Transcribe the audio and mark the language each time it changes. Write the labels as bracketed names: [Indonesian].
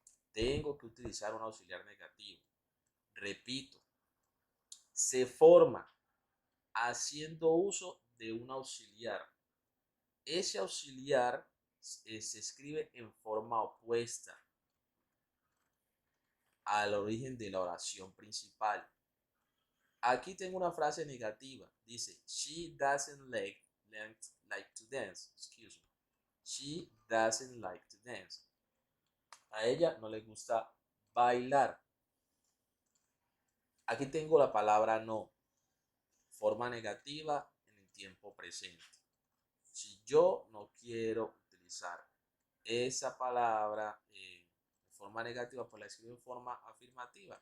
[Spanish] Tengo que utilizar un auxiliar negativo. Repito, se forma haciendo uso de un auxiliar. Ese auxiliar se escribe en forma opuesta al origen de la oración principal. Aquí tengo una frase negativa. [English] Dice, she doesn't like to dance. Excuse me. She doesn't like to dance. [Spanish] A ella no le gusta bailar. Aquí tengo la palabra no. Forma negativa en el tiempo presente. Si yo no quiero utilizar esa palabra de forma negativa, pues la escribo en forma afirmativa.